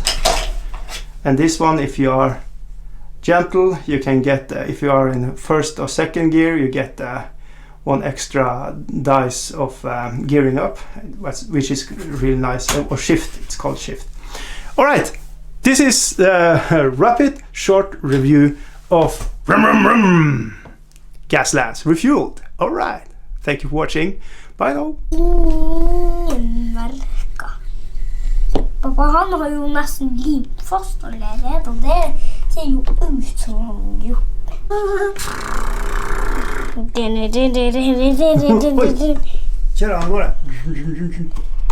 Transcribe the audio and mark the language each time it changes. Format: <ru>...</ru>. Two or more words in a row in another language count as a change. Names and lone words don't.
<en>And this one, if you are gentle, you can get, if you are in 1st or 2nd gear, you get 1 extra dice of gearing up, which is really nice. Or shift, it's called shift. All right, this is the rapid short review of Gasland REFULED. All right, thank you for watching. Bye now.</en> <no>Pappa, han har jo nesten limt fast allerede, og det ser jo ut som han gjorde. Kjør han går det.</no>